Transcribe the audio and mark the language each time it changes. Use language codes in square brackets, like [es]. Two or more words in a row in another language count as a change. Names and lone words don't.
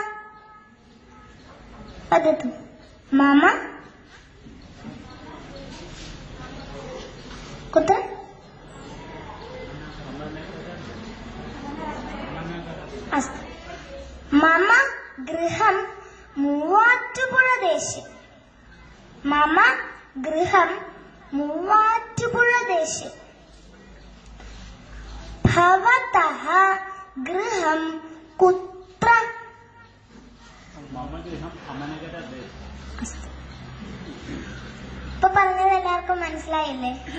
[sa] वदतु. मम कुत्र? अस्तु. मम गृहं मूवाറ്റുപുഴദേശे. मम गृहं മൂവാറ്റുപുഴദേശे. ഭവതഃ ഗൃഹം കുത്ര? [ml] ഇപ്പൊ പറഞ്ഞത് എല്ലാവർക്കും മനസ്സിലായില്ലേ?